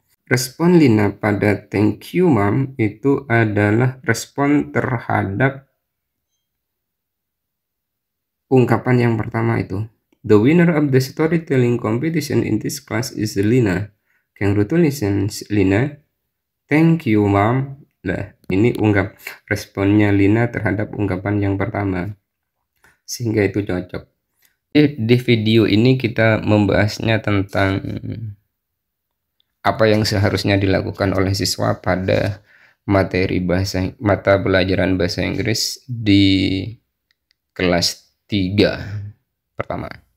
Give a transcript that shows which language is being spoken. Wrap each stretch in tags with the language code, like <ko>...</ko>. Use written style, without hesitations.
<id>Respon Lina pada</id> <en>thank you, mom</en> <id>itu adalah respon terhadap ungkapan yang pertama itu.</id> <en>The winner of the storytelling competition in this class is Lina. Congratulations, Lina. Thank you, mom.</en> <id>Nah, ini responnya Lina terhadap ungkapan yang pertama. Sehingga itu cocok. Di video ini kita membahasnya tentang apa yang seharusnya dilakukan oleh siswa pada materi mata pelajaran bahasa Inggris di kelas 3 pertama.</id>